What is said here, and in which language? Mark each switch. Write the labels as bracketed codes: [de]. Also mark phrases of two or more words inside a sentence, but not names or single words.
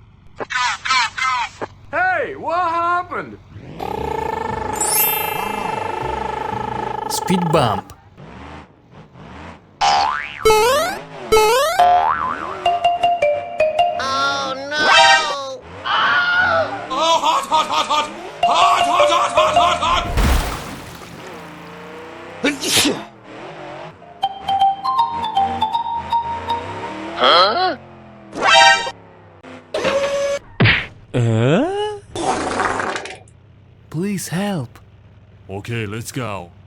[en] Hey, what happened? Speed bump. Oh no! Oh, hot, hot, hot, hot! Hot, hot, hot, hot, hot, hot! Huh? Please help. Okay, let's go.